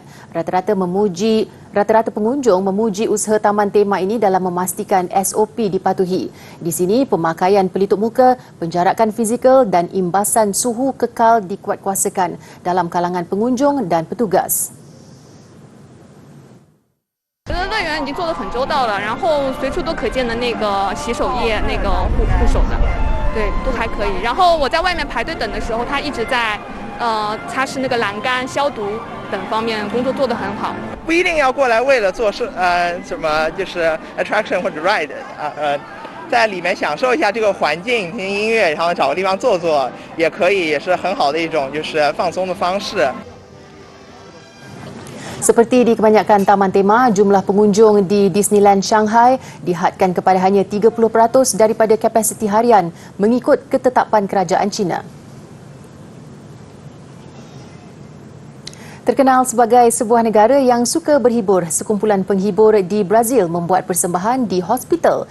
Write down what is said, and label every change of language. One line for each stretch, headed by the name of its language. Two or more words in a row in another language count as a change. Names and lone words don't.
Malay: Rata-rata pengunjung memuji usaha taman tema ini dalam memastikan SOP dipatuhi. Di sini, pemakaian pelitup muka, penjarakan fizikal dan imbasan suhu kekal dikuatkuasakan dalam kalangan pengunjung dan petugas.
Chinese: 觉得乐园已经做得很周到了，然后随处都可见的那个洗手液、那个护手的，对，都还可以。然后我在外面排队等的时候，他一直在擦拭那个栏杆、消毒等方面工作做得很好。不一定要过来为了做什么就是 attraction 或者 ride 在里面享受一下这个环境，听音乐，然后找个地方坐坐也可以，也是很好的一种就是放松的方式。
Malay: Seperti di kebanyakan taman tema, jumlah pengunjung di Disneyland Shanghai dihadkan kepada hanya 30% daripada kapasiti harian mengikut ketetapan kerajaan China. Terkenal sebagai sebuah negara yang suka berhibur, sekumpulan penghibur di Brazil membuat persembahan di hospital.